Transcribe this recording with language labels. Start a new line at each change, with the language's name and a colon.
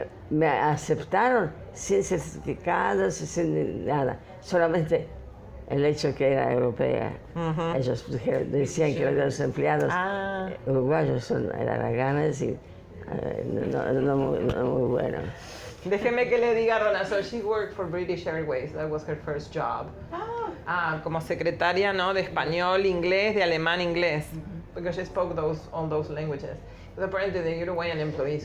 Spanish: Me aceptaron sin certificados, sin nada. Solamente el hecho que era europea. Ellos decían que los empleados uruguayos eran haraganes y no muy buenos. Déjeme que le diga,
English: Rona, so she worked for British Airways, that was her first job.
Spanish: Como secretaria, ¿no? De español, inglés, de alemán, inglés.
English: Because she spoke all those languages. Because apparently the Uruguayan employees